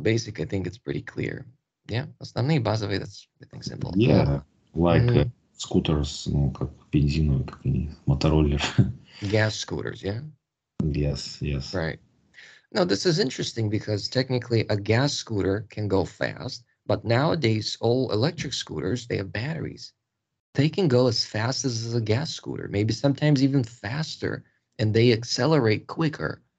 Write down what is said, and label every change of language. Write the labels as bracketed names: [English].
[English] Basic, I think it's pretty clear. Yeah? [Russian] Основные, базовые, [English] that's, I think, simple. Yeah, like scooters, [Russian] ну, как бензиновые, как они, мотороллер. [English] Gas scooters, yeah? Yes, yes. Right. Now, this is interesting because technically a gas scooter can go fast, but nowadays all electric scooters, they have batteries. They can go as fast as a gas scooter, maybe sometimes even faster, and they accelerate quicker.